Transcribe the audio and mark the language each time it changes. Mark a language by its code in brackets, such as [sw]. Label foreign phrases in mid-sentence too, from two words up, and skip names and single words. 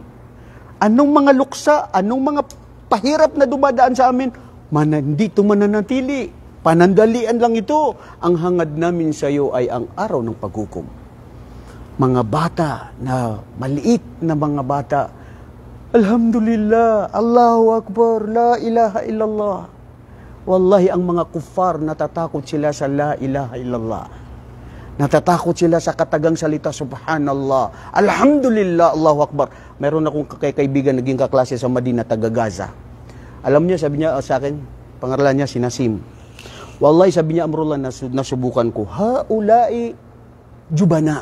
[tl] Anong mga luksa, anong mga pahirap na dumadaan sa amin, dito mananatili. Panandalian lang ito. Ang hangad namin sa iyo ay ang araw ng paghukom. Mga bata na maliit na mga bata, [ar] الحمد لله، الله أكبر، لا إله إلا الله. [tl] Wallahi, ang mga kuffar, natatakot sila sa [ar] لا إله إلا الله. [tl] Natatakot sila sa katagang salita, [ar] سبحان الله، الحمد لله، الله أكبر. [tl] Meron akong kaibigan, naging kaklase sa Madina, taga Gaza. Alam niya, sabi niya sa akin, pangalan niya si Nasim. Wallahi, sabi niya, Amrullah, nasubukan ko, haulai jubana.